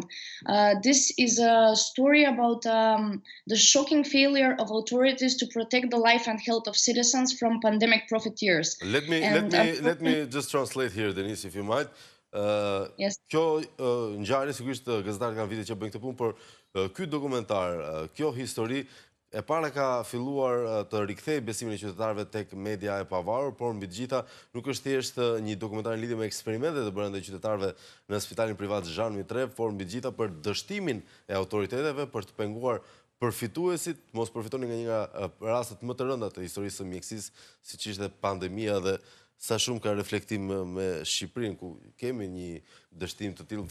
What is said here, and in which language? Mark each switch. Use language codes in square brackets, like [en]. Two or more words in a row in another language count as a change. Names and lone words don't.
[en] This is a story about the shocking failure of authorities to protect the life and health of citizens from pandemic profiteers. Let me just translate here, Denise, if you might. Yes. [sq] Kjo ngjarje, sigurisht gazetarët kanë vite që bëjnë këtë punë, por ky dokumentar, kjo histori e para ka filluar të rikthejë besimin e qytetarëve tek media e pavarur, por mbi të gjitha nuk është thjesht një dokumentar në lidhje me eksperimentet e bëra ndaj qytetarëve në spitalin privat Zhan Mitrev, por mbi të gjitha për dështimin e autoriteteve për të penguar përfituesit, mos përfitonin nga një nga rastet më të rënda të historisë së mjekësisë, siç ishte pandemia dhe sa shumë ka reflektim me Shqipërinë, ku kemi një dështim të tillë.